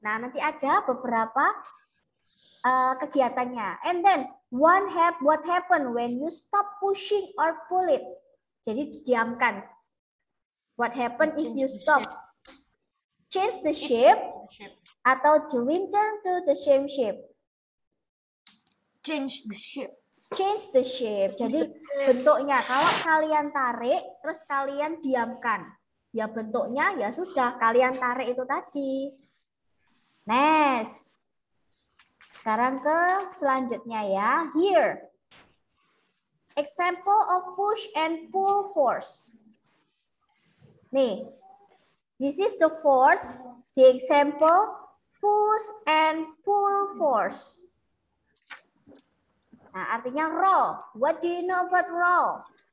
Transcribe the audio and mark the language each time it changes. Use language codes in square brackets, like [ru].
[id] Nah, nanti ada beberapa kegiatannya. [en] And then what happened when you stop pushing or pull it? [id] Jadi diamkan. [en] What happened if you stop? Change the shape atau to return to the same shape? Change the shape. Change the shape. [id] Jadi bentuknya kalau kalian tarik terus kalian diamkan. Ya bentuknya ya sudah kalian tarik itu tadi. Next. Sekarang ke selanjutnya ya. [en] Here. Example of push and pull force. Nih. This is the force. The example push and pull force. [id] Nah, artinya roll. [en] What do you know about roll?